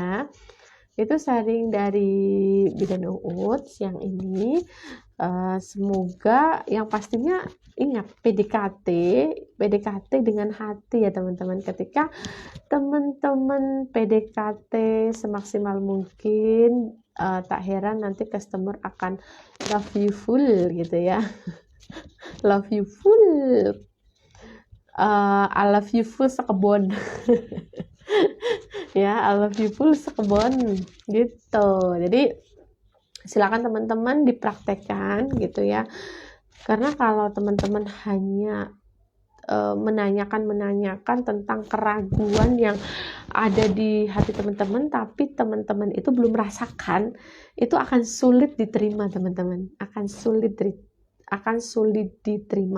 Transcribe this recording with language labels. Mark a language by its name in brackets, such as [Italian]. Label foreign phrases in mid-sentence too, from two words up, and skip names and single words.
[Indonesian] Itu sharing dari Bidan UUD siang ini. Semoga yang pastinya ingat PDKT dengan hati ya teman-teman. Ketika teman-teman PDKT semaksimal mungkin, tak heran nanti customer akan [English] love you full [Indonesian] gitu ya. [English] Love you full. I love you full [Indonesian] sekebon. Ya, [English] I love you full [Indonesian] sekebon gitu. Jadi silakan teman-teman dipraktekkan gitu ya. Karena kalau teman-teman hanya menanyakan tentang keraguan yang ada di hati teman-teman, tapi teman-teman itu belum merasakan, itu akan sulit diterima teman-teman, akan sulit diterima.